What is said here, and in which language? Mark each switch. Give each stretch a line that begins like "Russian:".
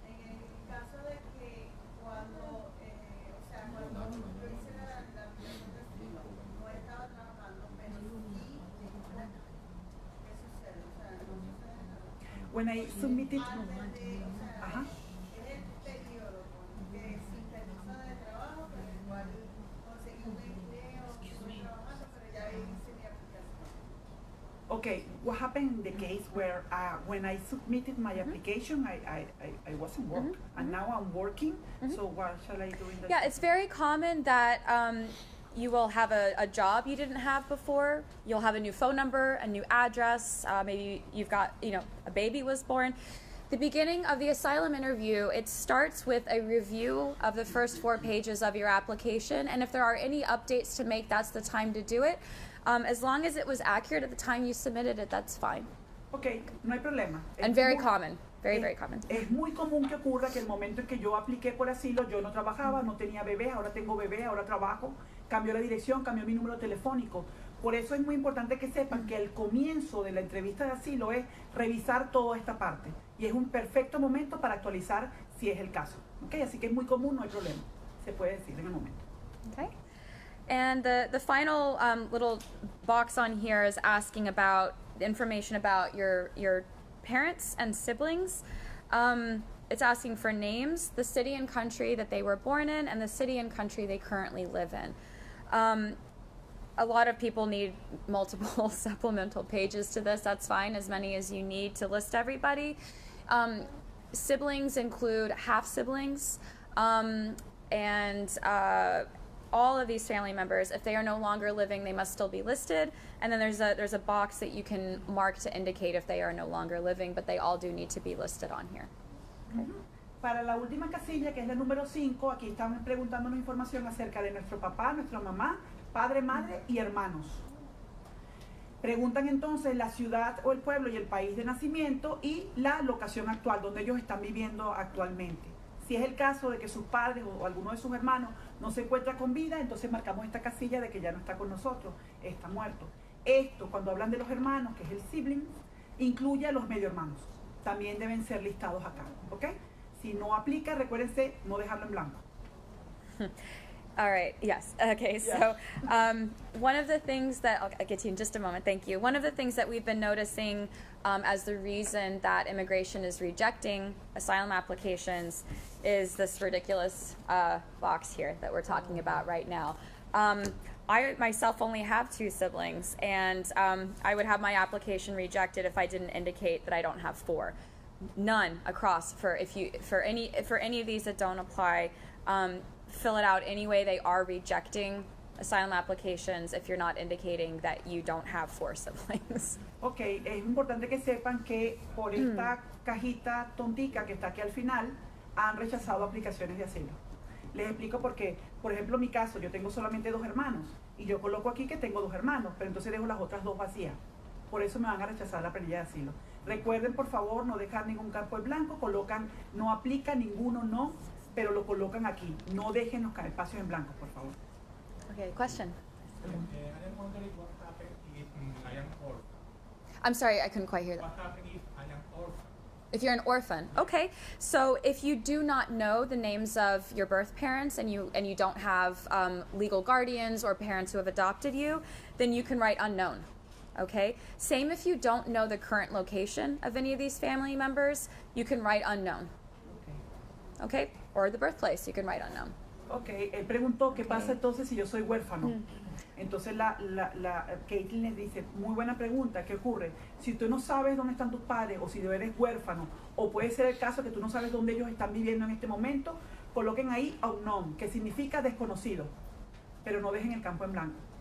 Spanish: En el caso de que cuando, o sea, cuando yo hice la aplicación de asilo, no estaba trabajando, pero sí, ¿qué sucede? O sea, no sucede nada.
English: When I submitted,
Spanish: Antes de, o sea, ajá. en el periodo que sin permiso de trabajo, pero igual conseguí un empleo, estuve trabajando, pero ya hice mi aplicación.
English: Okay, what happened in the case where when I submitted my application, I wasn't working, and now I'm working, so what shall I do in that? Yeah, it's very common that you will have a job you didn't have before. You'll have a new phone number, a new address. Maybe you've got, a baby was born. The beginning of the asylum interview, it starts with a review of the first 4 pages of your application, and if there are any updates to make, that's the time to do it. As long as it was accurate at the time you submitted it, that's fine.
Spanish: Okay, no hay problema.
English: And very common, very common.
Spanish: Es muy común que ocurra que el momento en que yo apliqué por asilo, yo no trabajaba, no tenía bebé, ahora tengo bebé, ahora trabajo, cambió la dirección, cambió mi número telefónico. Por eso es muy importante que sepan que el comienzo de la entrevista de asilo es revisar toda esta parte. Y es un perfecto momento para actualizar si es el caso. Okay, así que es muy común, no hay problema. Se puede decir en el momento.
English: Okay. And the final little box on here is asking about information about your parents and siblings. It's asking for names, the city and country that they were born in, and the city and country they currently live in. A lot of people need multiple supplemental pages to this. That's fine, as many as you need to list everybody. Siblings include half-siblings, and all of these family members, if they are no longer living, they must still be listed. And then there's a box that you can mark to indicate if they are no longer living, but they all do need to be listed on here. Okay.
Spanish: Para la última casilla, que es la número 5, aquí están preguntándonos información acerca de nuestro papá, nuestra mamá, padre, madre y hermanos. Preguntan entonces la ciudad o el pueblo y el país de nacimiento y la locación actual, donde ellos están viviendo actualmente. Si es el caso de que sus padres o alguno de sus hermanos no se encuentra con vida, entonces marcamos esta casilla de que ya no está con nosotros, está muerto. Esto, cuando hablan de los hermanos, que es el sibling, incluye a los medio hermanos. También deben ser listados acá, ¿ok? Si no aplica, recuérdense no dejarlo en blanco.
English: All right, yes. Okay, so one of the things that, I'll get to you in just a moment, thank you. One of the things that we've been noticing as the reason that immigration is rejecting asylum applications is this ridiculous box here that we're talking about right now. I myself only have 2 siblings, and I would have my application rejected if I didn't indicate that I don't have 4. None across for any of these that don't apply. Fill it out any way they are rejecting asylum applications if you're not indicating that you don't have 4 siblings.
Spanish: Ok, es importante que sepan que por esta cajita tontica que está aquí al final han rechazado aplicaciones de asilo. Les explico por qué. Por ejemplo, en mi caso, yo tengo solamente 2 hermanos y yo coloco aquí que tengo 2 hermanos, pero entonces dejo las otras 2 vacías. Por eso me van a rechazar la planilla de asilo. Recuerden, por favor, no dejar ningún campo en blanco, colocan no aplica, ninguno no, pero lo colocan aquí. No dejen los espacios en blanco, por favor.
English: Okay, question. I am wondering what happened if I am orphan. I'm sorry, I couldn't quite hear that. What happened if I am orphan? If you're an orphan, okay. So if you do not know the names of your birth parents and you don't have legal guardians or parents who have adopted you, then you can write unknown. Okay. Same if you don't know the current location of any of these family members, you can write unknown. Okay. Or the birthplace, you can write unknown.
Spanish: Ok, él preguntó qué pasa entonces si yo soy huérfano. Entonces la Caitlin les dice, muy buena pregunta, ¿qué ocurre? Si tú no sabes dónde están tus padres o si tú eres huérfano, o puede ser el caso que tú no sabes dónde ellos están viviendo en este momento, coloquen ahí unknown, que significa desconocido, pero no dejen el campo en blanco.